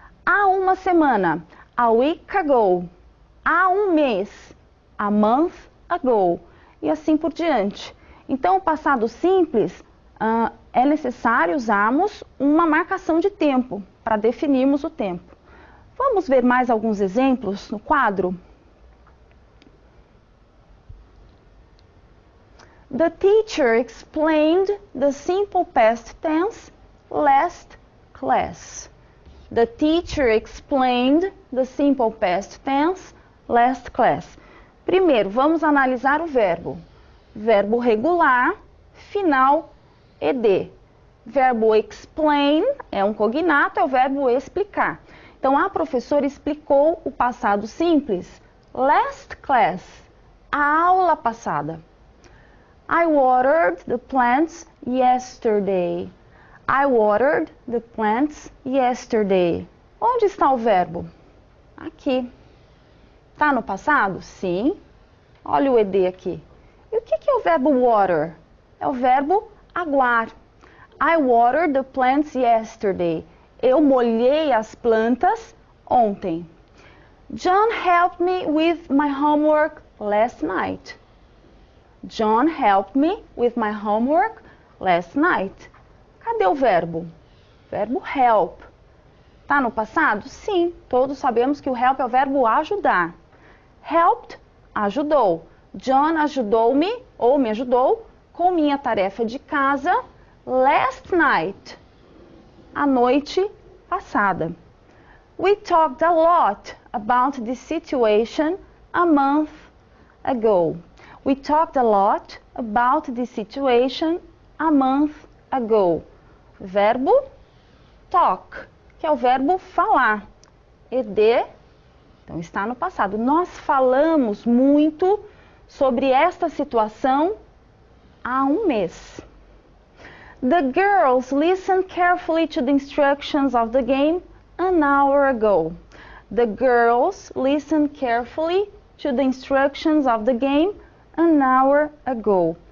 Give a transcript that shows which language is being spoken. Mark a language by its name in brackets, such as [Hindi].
[Portuguese] Há uma semana, [English] a week ago. [Portuguese] Há um mês, [English] a month ago. [Portuguese] E assim por diante. Então, o passado simples, é necessário usarmos uma marcação de tempo para definirmos o tempo. Vamos ver mais alguns exemplos no quadro? [English] The teacher explained the simple past tense last class. The teacher explained the simple past tense last class. [Portuguese] Primeiro, vamos analisar o verbo. Verbo regular, final ed. Verbo explain é um cognato, é o verbo explicar. Então, a professora explicou o passado simples. [English] Last class, [Portuguese] a aula passada. [English] I watered the plants yesterday. I watered the plants yesterday. [Portuguese] Onde está o verbo? Aqui. Está no passado? Sim. Olha o ed aqui. E o que é o verbo water? É o verbo aguar. [English] I watered the plants yesterday. [Portuguese] Eu molhei as plantas ontem. [English] John helped me with my homework last night. John helped me with my homework last night. [Portuguese] Cadê o verbo? Verbo help. Tá no passado? Sim, todos sabemos que o help é o verbo ajudar. Helped, ajudou. John ajudou-me, ou me ajudou, com minha tarefa de casa [English] last night. [Portuguese] A noite passada. [English] We talked a lot about this situation a month ago. We talked a lot about this situation a month ago. [Portuguese] Verbo talk, que é o verbo falar. Ed, então está no passado. Nós falamos muito sobre esta situação há um mês. [English] The girls listened carefully to the instructions of the game an hour ago. The girls listened carefully to the instructions of the game an hour ago.